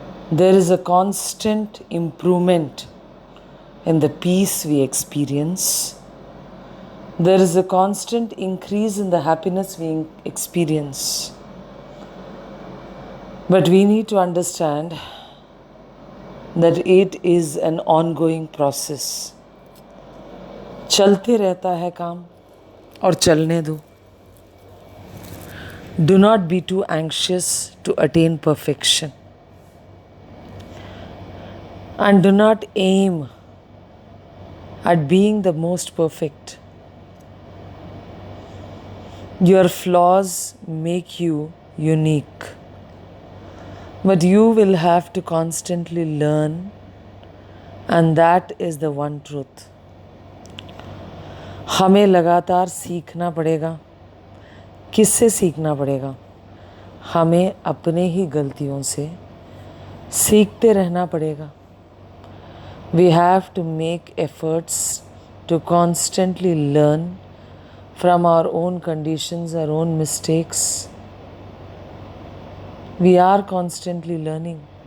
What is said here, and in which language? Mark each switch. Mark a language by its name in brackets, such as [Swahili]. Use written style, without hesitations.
[English] There is a constant improvement in the peace we experience. There is a constant increase in the happiness we experience. But we need to understand that it is an ongoing process. [Hindi] चलते रहता है काम और चलने दो. [English] Do not be too anxious to attain perfection. And do not aim at being the most perfect. Your flaws make you unique. But you will have to constantly learn, and that is the one truth. [Hindi] हमें लगातार सीखना पड़ेगा. किससे सीखना पड़ेगा? हमें अपने ही गलतियों से सीखते रहना पड़ेगा. [English] We have to make efforts to constantly learn from our own conditions, our own mistakes. We are constantly learning.